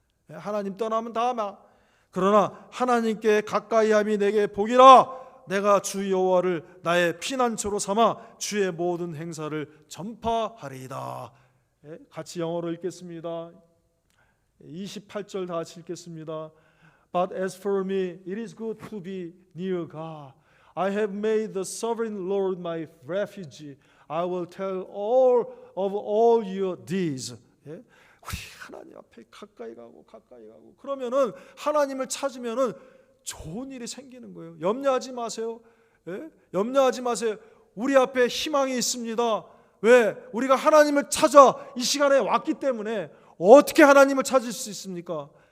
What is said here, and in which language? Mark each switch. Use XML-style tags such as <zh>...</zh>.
<ko>하나님 떠나면 다 그러나 하나님께 가까이함이 내게 복이라. 내가 주 여호와를 나의 피난처로 삼아 주의 모든 행사를 전파하리이다. 같이 영어로 읽겠습니다. 28절 다 같이 읽겠습니다.</ko> <en>But as for me, it is good to be near God. I have made the sovereign Lord my refuge. I will tell all of all your deeds.</en> <ko>우리 하나님 앞에 가까이 가고 그러면은 하나님을 찾으면은 좋은 일이 생기는 거예요. 염려하지 마세요. 염려하지 마세요. 우리 앞에 희망이 있습니다. 왜? 우리가 하나님을 찾아 이 시간에 왔기 때문에. 어떻게 하나님을 찾을 수 있습니까?</ko>